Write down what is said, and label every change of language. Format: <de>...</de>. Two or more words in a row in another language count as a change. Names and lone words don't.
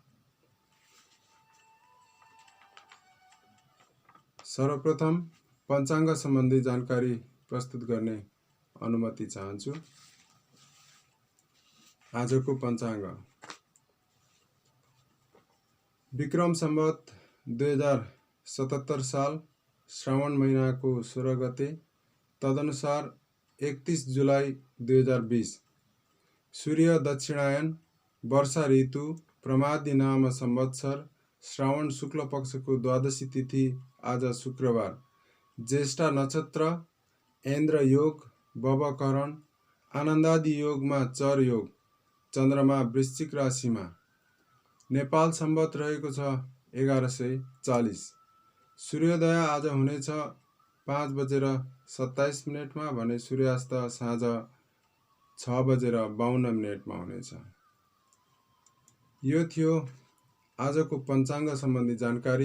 <ne>सर्वप्रथम पञ्चाङ्ग सम्बन्धी जानकारी प्रस्तुत गर्ने अनुमति चाहन्छु। आजको पञ्चाङ्ग विक्रम सम्वत 2077 साल श्रावण महिनाको 16 गते, तदनुसार 31 जुलाई 2020, सूर्य दक्षिणायन, वर्षा ऋतु, प्रमादी नाम संवत्सर, श्रावण शुक्ल पक्षको द्वादशी तिथि आज शुक्रबार, ज्येष्ठा नक्षत्र, ऐन्द्र योग, बवकरण, आनन्दादि योगमा चर योग, चन्द्रमा वृश्चिक राशिमा, नेपाल सम्वत रहेको छ 1140। सूर्योदय आज हुनेछ 5:27 भने सूर्यास्त साँझ 6:52 हुनेछ। यो थियो आजको पञ्चाङ्ग सम्बन्धी जानकारी।</ne>